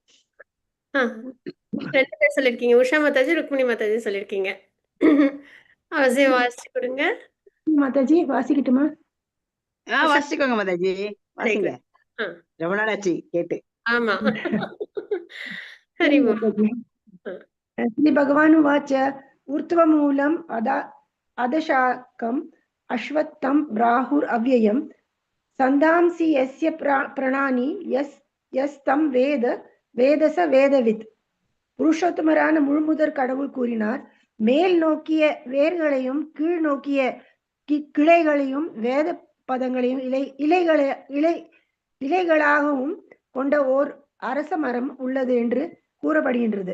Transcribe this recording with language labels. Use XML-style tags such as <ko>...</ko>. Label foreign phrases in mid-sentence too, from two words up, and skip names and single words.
<ta>2 பேர் சொல்லியிருக்கீங்க, உஷா மாதாஜி, ருக்மிணி மாதாஜி சொல்லியிருக்கீங்க. அவசியம் வாசிச்சு கொடுங்க மாதாஜி. வாசிக்கட்டுமா? வாசிக்கோங்க மாதாஜி, வாசிங்க. ரொம்ப நாளாச்சு கேட்டு. ஆமா. ஹரி</ta> <sa>श्री भगवानुवाच ऊर्ध्वमूलम् अधशाकम् अश्वत्थं प्राहुरव्ययं सन्दांसि यस्य प्राणानि यस्तं वेद वेदस वेदवित्.</sa> <ta>புருஷோத்தமரான முழுமுதற் கடவுள் கூறினார், மேல் நோக்கிய வேர்களையும் கீழ் நோக்கிய கிளைகளையும் வேத பதங்களையும் இலைகளாகவும் கொண்ட ஓர் அரச மரம் உள்ளது என்று கூறப்படுகின்றது.</ta>